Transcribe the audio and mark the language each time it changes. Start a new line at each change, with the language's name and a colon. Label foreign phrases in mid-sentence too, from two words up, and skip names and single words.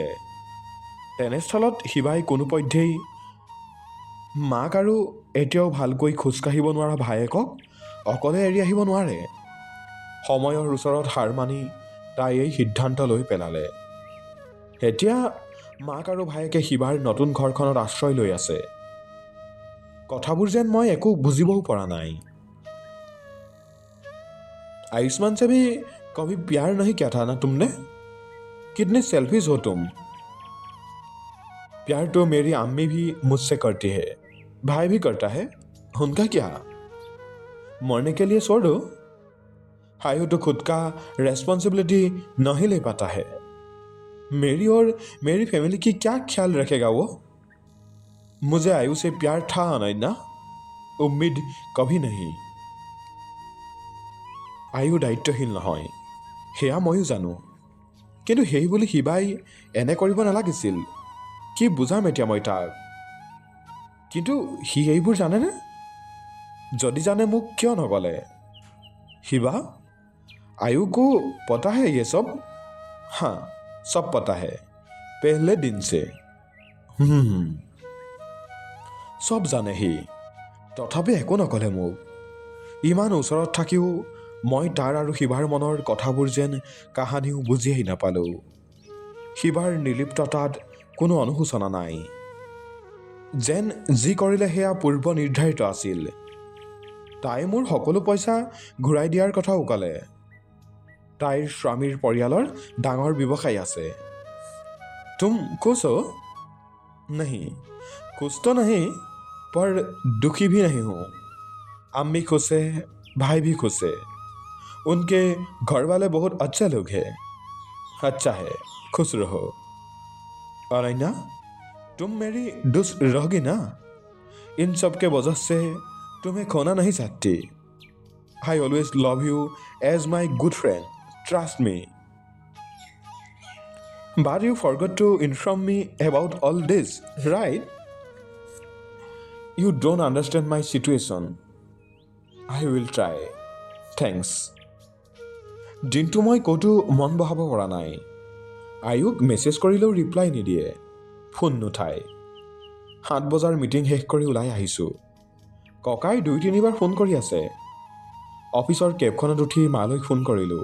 Assamese: তেনেস্থলত শিৱাই কোনোপধ্যেই মাক আৰু এতিয়াও ভালকৈ খোজকাঢ়িব নোৱাৰা ভায়েকক অকলে এৰি আহিব নোৱাৰে। সময়ৰ ওচৰত হাৰ মানি তাই এই সিদ্ধান্ত লৈ পেলালে। এতিয়া মাক আৰু ভায়েকে শিৱাৰ নতুন ঘৰখনত আশ্ৰয় লৈ আছে। কথাবোৰ যেন মই একো বুজিবও পৰা নাই।
Hindi: आयुष्मान से भी कभी प्यार नहीं किया था ना तुमने? कितने सेल्फिश हो तुम। प्यार तो मेरी अम्मी भी मुझसे करती है, भाई भी करता है, उनका क्या? मरने के लिए छोड़ दो। आयु तो खुद का रेस्पॉन्सिबिलिटी नहीं ले पाता है, मेरी और मेरी फैमिली की क्या ख्याल रखेगा वो? मुझे आयु से प्यार था अनन्या, उम्मीद कभी नहीं।
Assamese: আয়ু দায়িত্বশীল নহয়, সেয়া ময়ো জানো, কিন্তু সেই বুলি শিৱাই এনে কৰিব নালাগিছিল। কি বুজাম এতিয়া মই তাক? কিন্তু সি এইবোৰ জানেনে? যদি জানে মোক কিয় নক'লে? শিৱা, आयु को पता है ये सब? हाँ, सब पता है, पहले दिन से। চব জানে সি, তথাপি একো নক'লে মোক। ইমান ওচৰত থাকিও মই তাৰ আৰু শিৱাৰ মনৰ কথাবোৰ যেন কাহানিও বুজিয়েই নাপালোঁ। শিৱাৰ নিৰ্লিপ্ততাত কোনো অনুশোচনা নাই, যেন যি কৰিলে সেয়া পূৰ্ব নিৰ্ধাৰিত আছিল। তাই মোৰ সকলো পইচা ঘূৰাই দিয়াৰ কথাও ক'লে। তাইৰ স্বামীৰ পৰিয়ালৰ ডাঙৰ ব্যৱসায় আছে।
Hindi: तुम खुश हो? नहीं, खुश तो नहीं, पर दुखी भी नहीं हूँ। अम्मी खुश है, भाई भी खुश है, उनके घर वाले बहुत अच्छे लोग हैं। अच्छा है, खुश रहो। अनन्या, तुम मेरी दोस्त रहोगी ना? इन सब के वजह से तुम्हें खोना नहीं चाहती।
English: I always love you as my good friend, trust me. But you forgot to inform me about all this, right? You don't understand my situation. I will try. Thanks.
Assamese: দিনটো মই ক'তো মন বহাব পৰা নাই। আয়ুক মেছেজ কৰিলেও ৰিপ্লাই নিদিয়ে, ফোন নুঠায়। 7 বজাৰ মিটিং শেষ কৰি ওলাই আহিছোঁ। ককাই 2-3বাৰ ফোন কৰি আছে। অফিচৰ কেবখনত উঠি মালৈ ফোন কৰিলোঁ।